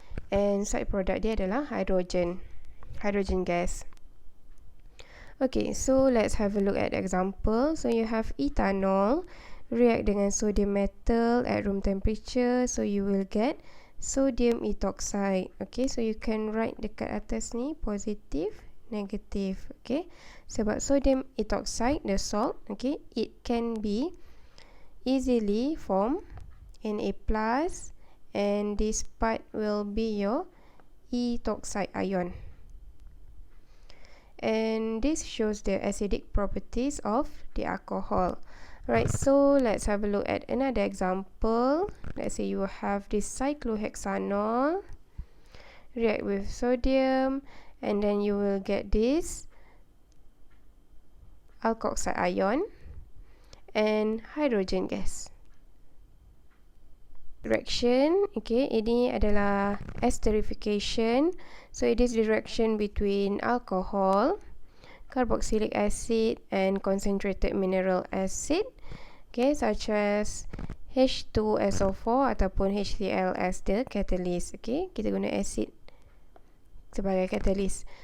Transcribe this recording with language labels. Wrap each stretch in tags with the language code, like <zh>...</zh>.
<en>And side product</en> <ms>dia adalah</ms> <en>hydrogen gas. Okay, so let's have a look at example. So you have ethanol react</en> <ms>dengan</ms> <en>sodium metal at room temperature. So you will get sodium ethoxide. Okay, so you can write</en> <ms>dekat atas ni</ms> <en>positive, negative. Okay,</en> <ms>sebab</ms> <en>sodium ethoxide, the salt, okay, it can be easily form Na plus, and this part will be your ethoxide ion. And this shows the acidic properties of the alcohol. Right, so let's have a look at another example. Let's say you have this cyclohexanol react with sodium, and then you will get this alkoxide ion and hydrogen gas.</en> <ms>Reaction, okay, ini adalah esterification.</ms> <en>So it is the reaction between alcohol, carboxylic acid and concentrated mineral acid, okay, such as H2SO4</en> <ms>ataupun</ms> <en>HCl as the catalyst.</en> <ms>Okay, kita guna acid sebagai catalyst.</ms>